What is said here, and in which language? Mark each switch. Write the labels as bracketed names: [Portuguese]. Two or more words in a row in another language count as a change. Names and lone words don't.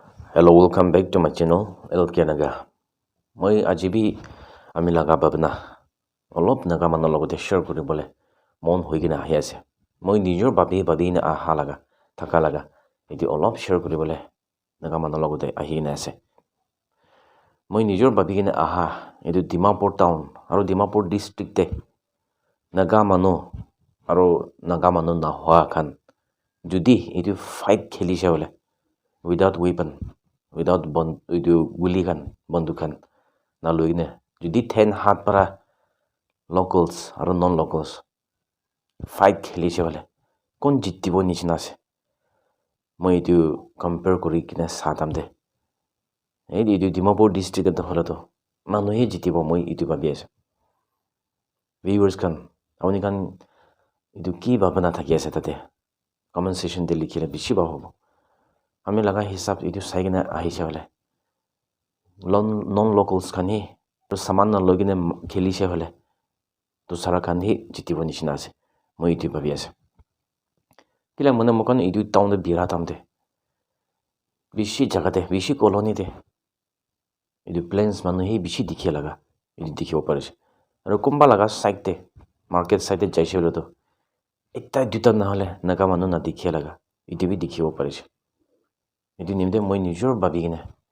[English] Hello, welcome back to my channel, LK Naga. [Naga Pidgin] Moi ajibi ami laga babna. Olop naga mano logote share kuri bole. Mon hoigina ahi ase. Moi nijor babi na aha laga. Thaka laga. Iti olop share kuri bole. Naga mano logote ahi na ase. Moi nijor babi na aha. Itu Dimapur town. Aro Dimapur district te. Naga mano. Aro naga mano na hoa khan. Judi itu fight kheli se bole. [English] Without weapon. [Naga Pidgin] Without guli kan banduk kan na loi ne jodi 10 hat para locals aro [English] non locals fight [Naga Pidgin] kheli se bole kon jittibo nichina ase moi itu compare kori kina satam de ei itu Dimapur district ta hola to manu he jittibo moi itu babi ase viewers kan awni kan itu ki babana thaki ase tate [English] comment section [Naga Pidgin] de likhile bishi ba hobo ami laga hisab itu saigina ahise bole non locals khan hi to saman na logine kheli se hole to sara khan hi jitibo nishina ase moi itu babi ase kila mona mokon itu town de bira tamde bishi jaga de bishi colony de itu plains manu hi bishi dikhe laga itu dikhibo parise aro kumba laga side de [English] market side [Naga Pidgin] de jaise hole to ekta duta na hole naga manu na dikhe laga itu bi dikhibo parise itu nimde moi nijor babi gine